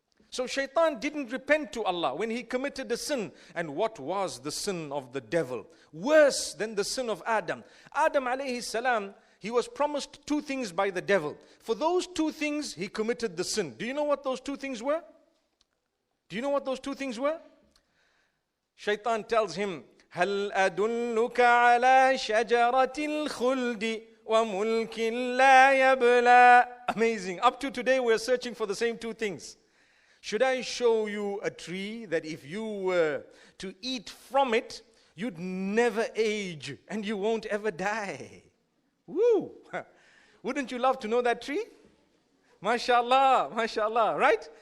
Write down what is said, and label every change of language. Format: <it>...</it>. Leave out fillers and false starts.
<en>So Shaytan didn't repent to Allah when he committed a sin. And what was the sin of the devil? Worse than the sin of Adam. Adam alayhi salam, he was promised two things by the devil. For those two things, he committed the sin. Do you know what those two things were? Do you know what those two things were? Shaitan tells him,</en> <ar>هل أدلك على شجرة الخلد وملك لا يبلى.</ar> <en>Amazing. Up to today we're searching for the same two things. Should I show you a tree that if you were to eat from it, you'd never age and you won't ever die? Woo! Wouldn't you love to know that tree? MashaAllah, MashaAllah, right?</en>